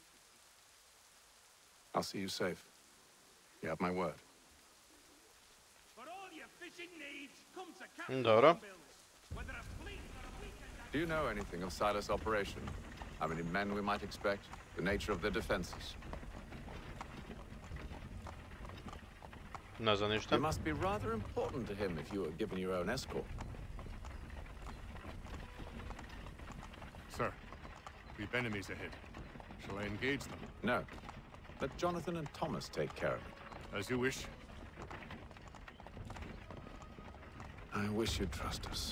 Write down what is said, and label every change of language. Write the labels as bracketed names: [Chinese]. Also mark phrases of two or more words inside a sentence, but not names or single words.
[English] I'll see you safe. You have my word. [Serbian] Dobro. [English] Do you know anything of Silas' operation? How many men we might expect? The nature of their defenses? [Serbian] Ne znam ništa. [English] You must be rather important to him if you were given your own escort. Sir, we've enemies ahead. Shall I engage them? No. Let Jonathan and Thomas take care of it. As you wish. I wish you'd trust us.